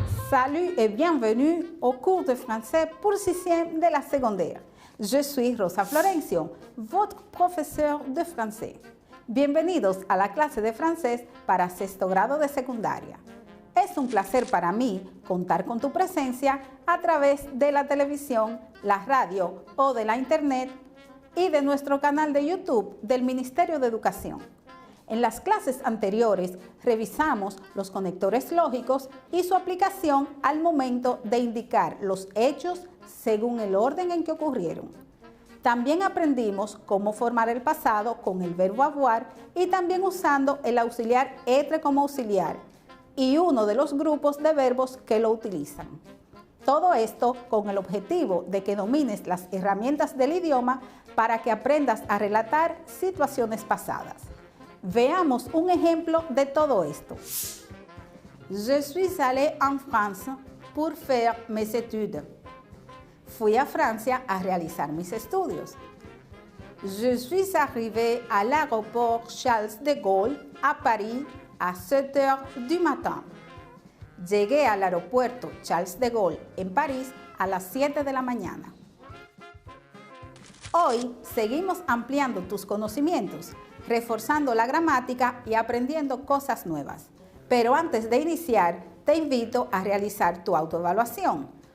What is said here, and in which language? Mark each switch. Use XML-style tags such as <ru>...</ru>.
<fr>Salut et bienvenue au cours de français pour 6e de la secondaire. Je suis Rosa Florencio, votre</fr> <es>profesor de francés. Bienvenidos a la clase de francés para sexto grado de secundaria. Es un placer para mí contar con tu presencia a través de la televisión, la radio o de la internet y de nuestro canal de YouTube del Ministerio de Educación. En las clases anteriores revisamos los conectores lógicos y su aplicación al momento de indicar los hechos según el orden en que ocurrieron. También aprendimos cómo formar el pasado con el verbo avoir y también usando el auxiliar être como auxiliar y uno de los grupos de verbos que lo utilizan. Todo esto con el objetivo de que domines las herramientas del idioma para que aprendas a relatar situaciones pasadas. Veamos un ejemplo de todo esto.</es> <fr>Je suis allé en France pour faire mes études.</fr> <es>Fui a Francia a realizar mis estudios.</es> <fr>Je suis arrivé à l'aéroport Charles de Gaulle à Paris à 7 heures du matin.</fr> <es>Llegué al aeropuerto Charles de Gaulle en París a las 7 de la mañana. Hoy seguimos ampliando tus conocimientos, reforzando la gramática y aprendiendo cosas nuevas. Pero antes de iniciar, te invito a realizar tu autoevaluación.</es>